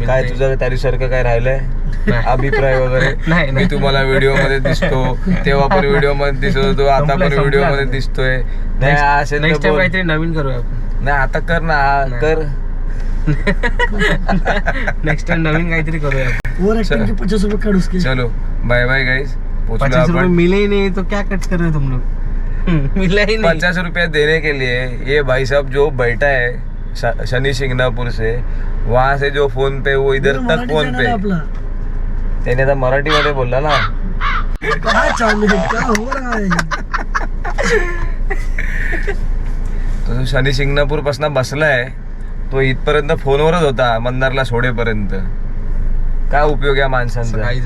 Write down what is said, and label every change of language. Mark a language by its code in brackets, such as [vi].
[mr] काय तुझं त्याच्यासारखं काय राहिलंय अभिप्राय वगैरे. नाही, मी तुम्हाला व्हिडिओ मध्ये दिसतो, तेव्हा पण व्हिडिओ मध्ये दिसत होतो, आता पण व्हिडिओ मध्ये दिसतोय. नाही असेल नेक्स्ट टाइम काहीतरी नवीन करूया आपण. नाही आता कर ना, कर. नेक्स्ट टाइम नवीन काहीतरी करूया. [hi] ओव्हर ऍक्टिंग के 50 रुपये [mr] काढूस के. [hi] चलो बाय बाय गाइस. 50 रुपये मिले ही नहीं तो क्या कट कर रहे हो तुम लोग. मिला ही नहीं. 50 रुपया देने के लिए ये भाई साहब जो बैठा है शनि शिंगणापूर से, वहाँ से जो फोन पे वो इधर तक फोन पे. [mr] त्याने आता मराठीमध्ये बोलला ना. काय चालू आहे, [hi] काय हो रहा है. [mr] तो शनी शिंगणापूर पासून बसलाय, तो इथपर्यंत फोनवरच होता मंदारला सोडेपर्यंत. काय उपयोग या माणसांचा.